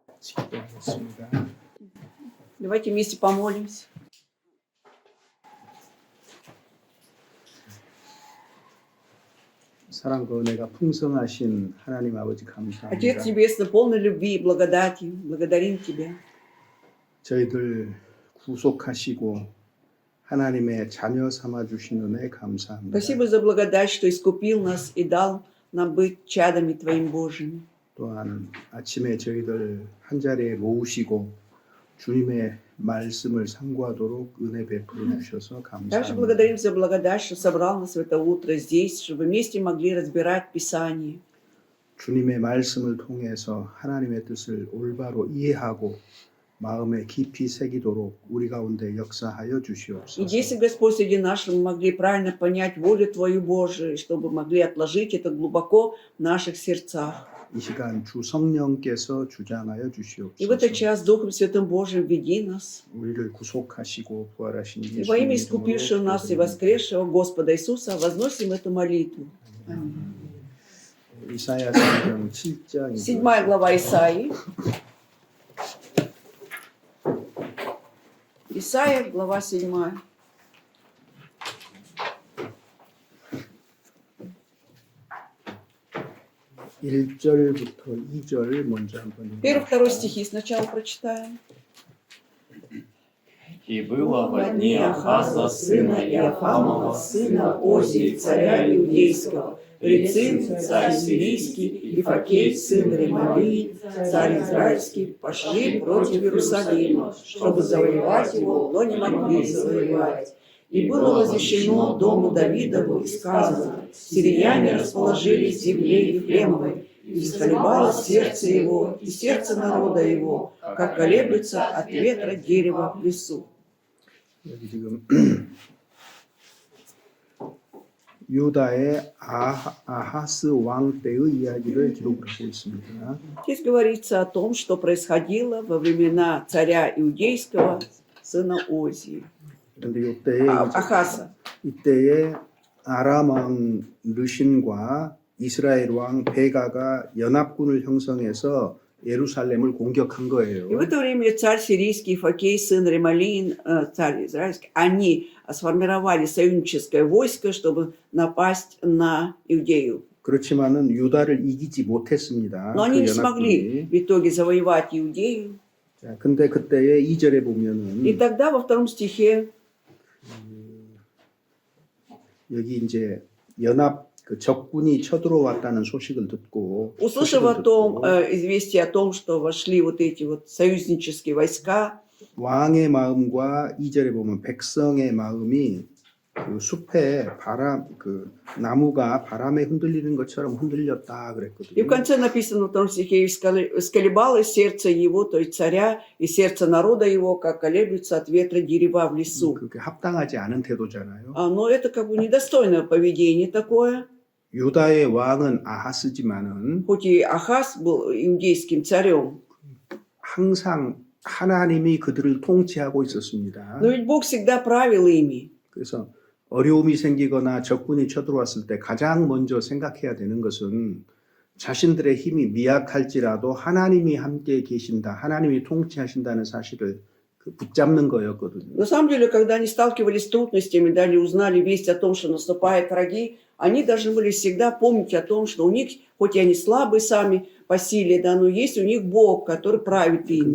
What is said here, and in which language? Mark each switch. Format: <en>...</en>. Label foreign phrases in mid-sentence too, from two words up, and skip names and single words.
<ko>기도하겠습니다.</ko> <ru>Давайте вместе помолимся.</ru> <ko>사랑과 은혜가 풍성하신 하나님 아버지</ko> <ru>Отец</ru> <ko>감사합니다.</ko> <ru>Небесный, полный любви и благодати, благодарим Тебя.</ru> <ko>저희들 구속하시고 하나님의 자녀 삼아 주신 은혜 감사합니다.</ko> <ru>Спасибо за благодать, что искупил нас и дал нам быть чадами Твоим Божьими.</ru> <ko>또한 아침에 저희들 한자리에 모으시고 주님의 말씀을 상고하도록 은혜 베풀어 주셔서</ko> <ru>Также</ru> <ko>감사합니다.</ko> <ru>благодарим за благодать, что собрал нас в это утро здесь, чтобы вместе могли разбирать Писание.</ru> <ko>주님의 말씀을 통해서 하나님의 뜻을 올바로 이해하고 마음에 깊이 새기도록 우리 가운데 역사하여</ko> <ru>И</ru> <ko>주시옵소서.</ko> <ru>если, Господь, среди наших мы могли правильно понять волю Твою Божию, чтобы могли отложить это глубоко в наших сердцах.</ru> <ko>이 시간 주 성령께서 주장하여</ko> <ru>И в этот</ru> <ko>주시옵소서.</ko> <ru>час Духом Святым Божьим веди нас.</ru> <ko>우리를 구속하시고 부활하신</ko> <ru>И во имя</ru> <ko>예수님의</ko> <ru>искупившего</ru> <ko>이름으로</ko> <ru>нас и</ru> <ko>기도드립니다.</ko> <ru>воскресшего Господа Иисуса возносим эту молитву.</ru> <ko>이사야 성경 7장</ko> <ru>7 глава Исаии. Исаия, глава 7.</ru> <ko>일절부터 2절 먼저 한번</ko> <ru>Первый, второй стихи сначала прочитаем. И было во дни Ахаза, сына Иоахамова, сына Озии, царя Иудейского, Рецин, царь сирийский, и Факей, сын Ремалии, царь израильский, пошли против Иерусалима, чтобы завоевать его, но не могли завоевать. И было возвещено дому Давидову и сказано: сирияне расположились в земле Ефремовой, и исколебалось сердце его, и сердце народа его, как колеблется от ветра дерева в лесу.</ru> <ko>여기 지금 유다의 아하스 왕 때의 이야기를 기록을 하고 있습니다.</ko> <ru>Здесь говорится о том, что происходило во времена царя Иудейского, сына Озии,</ru> <ko>그런데 이때에</ko> <ru>Ахаса.</ru> <ko>이때에 아람 왕 르신과 이스라엘 왕 베가가 연합군을 형성해서 예루살렘을 공격한</ko> <ru>И</ru> <ko>거예요.</ko> <ru>в это время царь сирийский Факей, сын Ремалиин, царь израильский, они сформировали союзническое войско, чтобы напасть на Иудею.</ru> <ko>그렇지만은 유다를 이기지 못했습니다.</ko> <ru>Но они</ru> <ko>그</ko> <ru>не смогли</ru> <ko>연합군이.</ko> <ru>в итоге завоевать Иудею.</ru> <ko>자, 근데 그때에 2절에</ko> <ru>И</ru> <ko>보면은</ko> <ru>тогда во втором стихе</ru> <ko>여기 이제 연합 그 적군이 쳐들어왔다는 소식을 듣고</ko> <ru>услышав о том, известие о том, что вошли вот эти вот союзнические войска,</ru> <ko>왕의 마음과 2절에 보면 백성의 마음이 그 숲에 바람 그 나무가 바람에 흔들리는 것처럼 흔들렸다</ko> <ru>и в</ru> <ko>그랬거든요.</ko> <ru>конце написано во втором стихе, «Исколебалось сердце его, то есть царя, и сердце народа его, как колеблется от ветра дерева в лесу».</ru> <ko>그게 합당하지 않은 태도잖아요.</ko> <ru>Но это как бы недостойное поведение такое.</ru> <ko>유다의 왕은 아하스지만은</ko> <ru>Хоть и Ахаз был иудейским царем,</ru> <ko>항상 하나님이 그들을 통치하고 있었습니다.</ko> <ru>но ведь Бог всегда правил ими.</ru> <ko>그래서 어려움이 생기거나 적군이 쳐들어왔을 때 가장 먼저 생각해야 되는 것은 자신들의 힘이 미약할지라도 하나님이 함께 계신다, 하나님이 통치하신다는 사실을 붙잡는 거였거든요.</ko> <ru>На самом деле, когда они сталкивались с трудностями, дали узнали весть о том, что наступают враги, они должны были всегда помнить о том, что у них, хоть и они слабые сами по силе, да, но есть у них Бог, который правит ими.</ru>